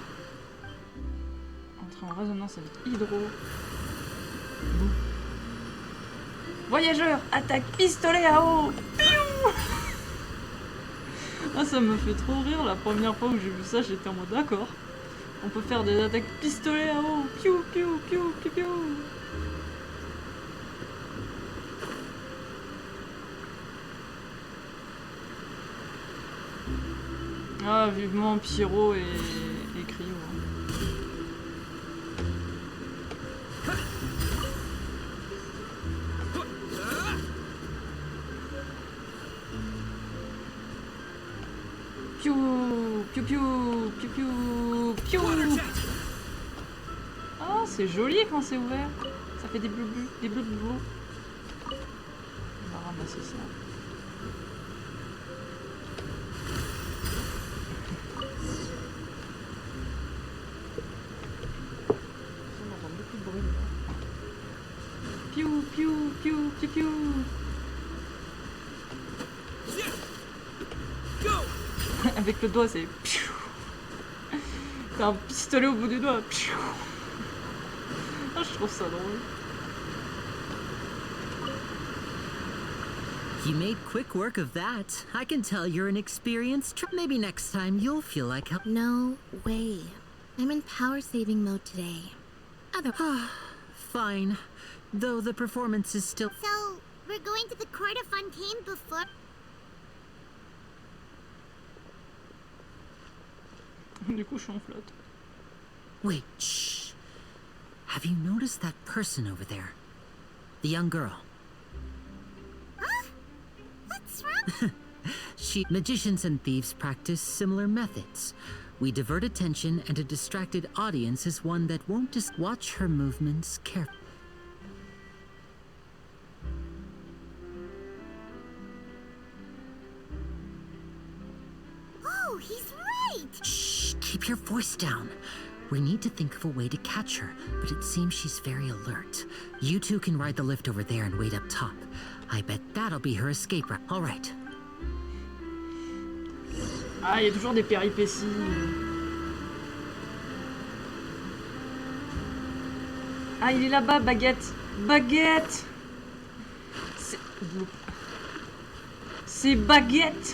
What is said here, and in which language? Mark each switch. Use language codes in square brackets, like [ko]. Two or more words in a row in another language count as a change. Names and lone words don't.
[fr] Entrer en résonance avec hydro. Boum. Voyageur, attaque pistolet à eau. Piou. Ah, ça me fait trop rire. La première fois où j'ai vu ça, j'étais en mode d'accord. On peut faire des attaques pistolet à eau. Piou piou piou piou piou. Ah, vivement Pyro et Cryo. Piou, piou, piou, piou, piou, piou. Ah, c'est joli quand c'est ouvert. Ça fait des bleus bleus, des bleus bleus. On va ramasser ça. Piou, piou, piou, piou, piou. Avec le doigt, c'est piou. T'as un pistolet au bout du doigt. Piou. Ah, je trouve ça drôle. [en] You made quick work of that. I can tell you're an experienced Maybe next time you'll feel like help. No way. I'm in power-saving mode today. Fine. Though the performance is still... So, we're going to the court of Fontaine before... [fr] Du coup, je suis en flotte. [en] Wait, shh. Have you noticed that person over there? The young girl. Huh? What's wrong? Magicians and thieves practice similar methods. We divert attention, and a distracted audience is one that won't just watch her movements carefully. Oh, he's right! Shh, keep your voice down. We need to think of a way to catch her, but it seems she's very alert. You two can ride the lift over there and wait up top. I bet that'll be her escape route. All right. [fr] Ah, il y a toujours des péripéties. Ah, il est là-bas, Baguette. Baguette. C'est Baguette.